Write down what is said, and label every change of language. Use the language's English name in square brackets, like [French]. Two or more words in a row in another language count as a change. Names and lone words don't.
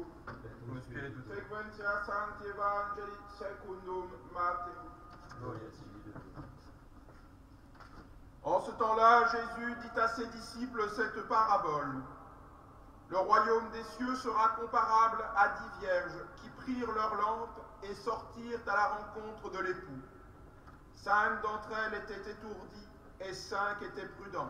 [Latin] Cum spiritu tuum. Sequentia Sancti Evangeli secundum Matthew. Gloria tibi, Deus. [French] En ce temps-là, Jésus dit à ses disciples cette parabole. Le royaume des cieux sera comparable à 10 vierges qui prirent leurs lampes et sortirent à la rencontre de l'époux. 5 d'entre elles étaient étourdies et 5 étaient prudentes.